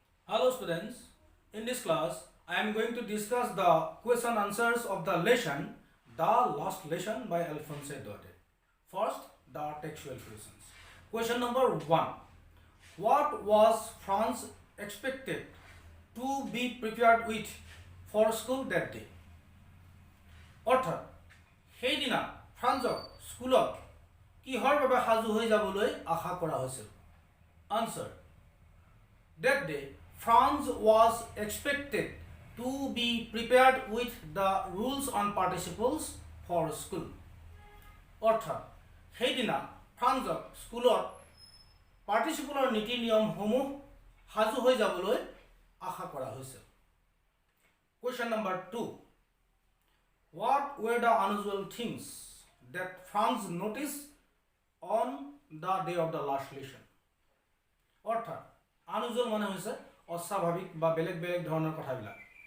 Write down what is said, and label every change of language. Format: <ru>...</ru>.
<en>Hello students, in this class I am going to discuss the question answers of the lesson The Last Lesson by Alphonse Daudet. First, the textual questions. Question number 1. What was France expected to be prepared with for school that day?</en> <as>অর্থাৎ সেইদিনা ফ্ৰান্সক স্কুলত কিহৰ বাবে সাজু হৈ যাবলৈ আশা কৰা হৈছিল?</as> <en>Answer. That day, France was expected to be prepared with the rules on participles for school.</en> <as>অৰ্থাৎ সেইদিনা ফ্ৰান্সক স্কুলত পাৰ্টিচিপলৰ নীতি নিয়মসমূহ সাজু হৈ যাবলৈ আশা কৰা হৈছিল.</as> <en>Question number 2. What were the unusual things that France noticed on the day of the last lesson?</en> <as>অৰ্থাৎ unusual মানে হৈছে অস্বাভাৱিক বা বেলেগ বেলেগ ধৰণৰ কথাবিলাক.</as>